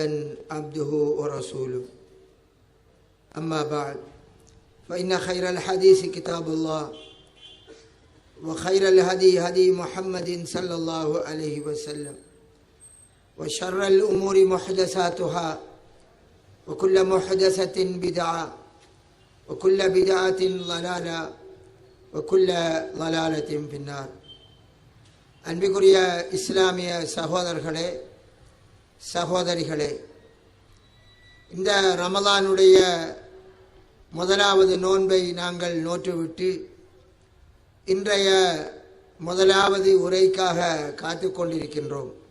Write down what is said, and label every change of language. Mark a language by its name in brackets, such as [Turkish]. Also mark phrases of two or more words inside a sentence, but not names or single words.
[Arabic] عبده ورسوله أما بعد فإن خير الحديث كتاب الله وخير الهدي هدي محمد صلى الله عليه وسلم وشر الأمور محدثاتها وكل محدثة بدعة وكل بدعة ضلالة وكل ضلالة في النار. [Tamil] அன்பிற்குரிய இஸ்லாமிய சகோதரர்களே சகோதரிகளே, இந்த ரமலானுடைய முதலாவது நோன்பை நாங்கள் நோற்றுவிட்டு இன்றைய முதலாவது உரைக்காக காத்து கொண்டிருக்கின்றோம்.